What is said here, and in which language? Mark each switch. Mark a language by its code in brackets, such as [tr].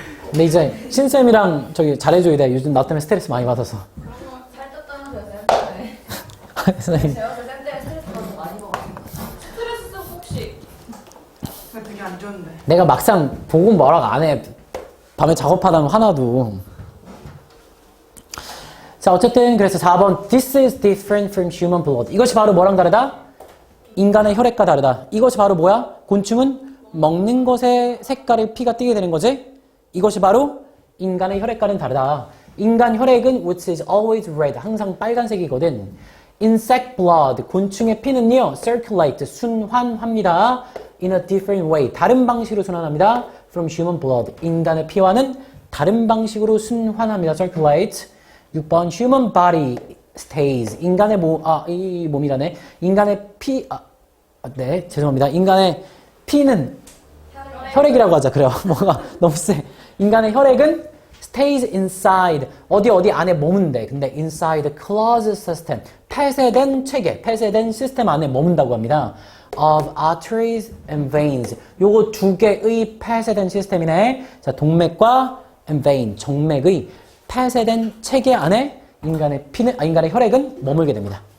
[ko] 근데 이제 신쌤이랑 저기 잘해줘야 돼. 요즘 나 때문에 스트레스 많이 받아서. 살 떴다면서요, 선생님. 제가 쌤 때문에 스트레스 받아서 많이 먹어요. 스트레스 혹시 근데 되게 안 좋은데. 내가 막상 보고 뭐라고 안 해. 밤에 작업하다가 하나도. 자, 어쨌든 그래서 4번 [en] This is different from human blood. [ko] 이것이 바로 뭐랑 다르다? 인간의 혈액과 다르다. 이것이 바로 뭐야? 곤충은 먹는 것의 색깔의 피가 띠게 되는 거지? 이것이 바로 인간의 혈액과는 다르다. 인간 혈액은 [en] which is always red. [ko] 항상 빨간색이거든. [en] Insect blood. [ko] 곤충의 피는요. circulate. 순환합니다. [en] in a different way. [ko] 다른 방식으로 순환합니다. [en] from human blood. [ko] 인간의 피와는 다른 방식으로 순환합니다. [en] circulate. [ko] 6번 [en] human body stays. [ko] 인간의 이 몸이라네. 인간의 네, 죄송합니다. 인간의 피는 혈액이라고 하자. 그래요. 뭐가 너무 세. 인간의 혈액은 [en] stays inside. [ko] 어디 안에 머문대. 근데 [en] inside the closed system. [ko] 폐쇄된 체계, 폐쇄된 시스템 안에 머문다고 합니다. [en] of arteries and veins. [ko] 요거 두 개의 폐쇄된 시스템이네. 자, 동맥과 and vein, 정맥의 폐쇄된 체계 안에 인간의 혈액은 머물게 됩니다.